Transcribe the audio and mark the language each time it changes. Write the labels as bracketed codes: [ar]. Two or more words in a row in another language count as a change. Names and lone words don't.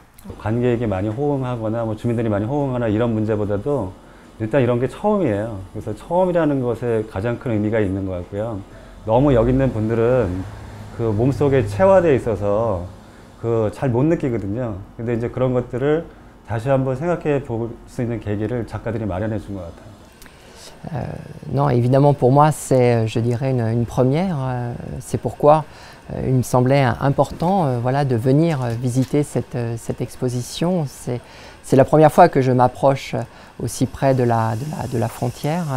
[ko] 관객이 많이 호응하거나 뭐 주민들이 많이 호응하거나 이런 문제보다도 일단 이런 게 처음이에요. 그래서 처음이라는 것에 가장 큰 의미가 있는 것 같고요. 너무 여기 있는 분들은 그 몸속에 체화되어 있어서 그 잘 못 느끼거든요. 근데 이제 그런 것들을 다시 한번 생각해 볼 수 있는 계기를 작가들이 마련해 준 것 같아요. [fr] Non, évidemment pour moi c'est, je dirais, une première. C'est pourquoi il me semblait important voilà, de venir visiter cette exposition. C'est la première fois que je m'approche aussi près de la frontière.